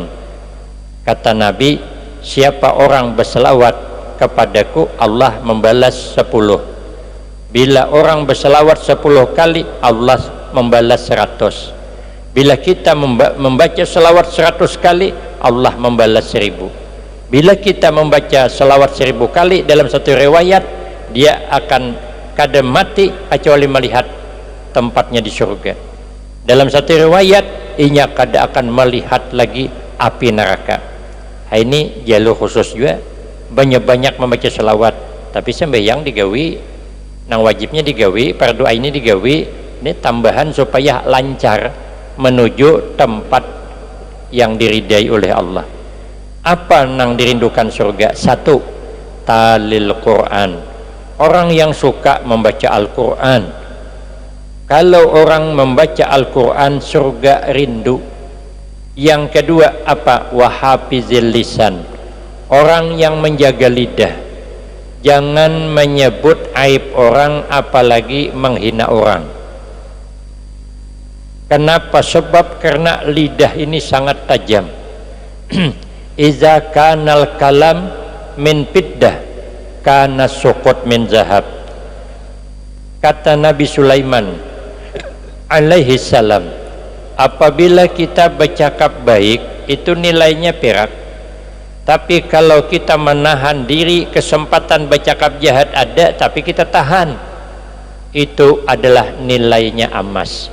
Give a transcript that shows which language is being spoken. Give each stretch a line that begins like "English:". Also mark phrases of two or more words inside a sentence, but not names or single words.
Indonesian: Kata Nabi, siapa orang berselawat kepadaku, Allah membalas 10. Bila orang berselawat 10 kali, Allah membalas 100. Bila kita membaca selawat 100 kali, Allah membalas 1000. Bila kita membaca selawat 1000 kali, dalam satu riwayat dia akan kada mati kecuali melihat tempatnya di surga. Dalam satu riwayat inya kada akan melihat lagi api neraka. Ini jalur khusus juga, banyak-banyak membaca selawat. Tapi sembahyang digawi, nang wajibnya digawi, fardu ini digawi, ini tambahan supaya lancar menuju tempat yang diridai oleh Allah. Apa nang dirindukan surga? 1,
Arabic: تالي القرآن,
Indonesian: orang yang suka membaca Al-Quran. Kalau orang membaca Al-Quran, surga rindu. Yang kedua apa?
Arabic: وحافظ اللسان,
Indonesian: orang yang menjaga lidah, jangan menyebut aib orang, apalagi menghina orang. Kenapa? Sebab karena lidah ini sangat tajam.
Arabic: إذا كان الكلام من فضة كان السكوت من ذهب.
Indonesian: Kata Nabi Sulaiman alaihi salam, apabila kita bercakap baik itu nilainya perak, tapi kalau kita menahan diri, kesempatan bercakap jahat ada tapi kita tahan, itu adalah nilainya emas.